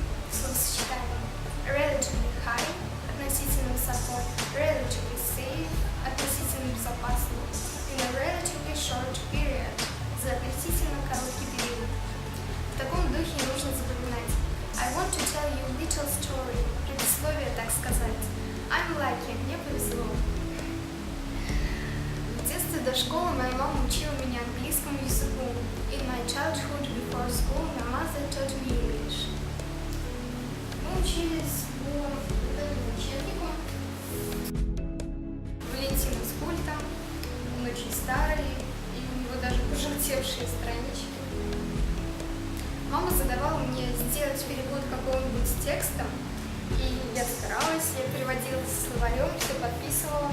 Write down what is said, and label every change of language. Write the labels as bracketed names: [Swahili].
[Russian] Словосочетание. [English] Relatively high [Russian] – относительно высоко. [English] Relatively safe [Russian] – относительно безопасно. [English] In a relatively short period – [Russian] за относительно короткий период. В таком духе нужно запоминать. [English] I want to tell you a little story. [Russian] Предисловие, так сказать. [English] I'm lucky. [Russian] Мне повезло. В детстве до школы моя мама учила меня английскому языку. [English] In my childhood before school, my mother taught me English. [Russian] Мы учились по учебнику Валентина с пультом. Он очень старый, и у него даже пожелтевшие странички. Мама задавала мне сделать перевод какого-нибудь текста, и я старалась, я переводила со словарем, все подписывала.